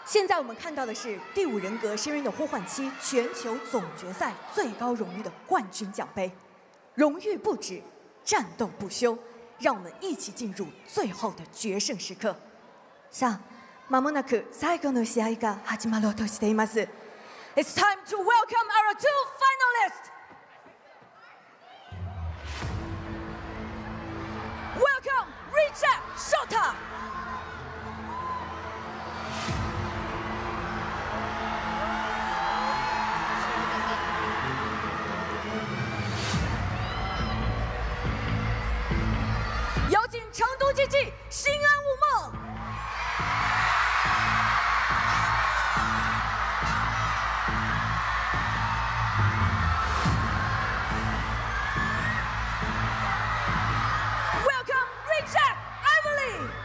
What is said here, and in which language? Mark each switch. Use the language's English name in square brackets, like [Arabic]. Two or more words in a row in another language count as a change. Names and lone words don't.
[Chinese] 在我们看到的是第5人格深渊的呼唤七全球总决赛最高荣誉的冠军奖杯，荣誉不止，战斗不休，让我们一起进入最后的决胜时刻。 [Japanese] さあ、間もなく最後の試合が始まろうとしています。 [English] It's time to welcome our 2 finalists. Welcome, Richard Shota. [Chinese] 有请成都竞技新安无梦。 [English] Welcome, Richard Ivory.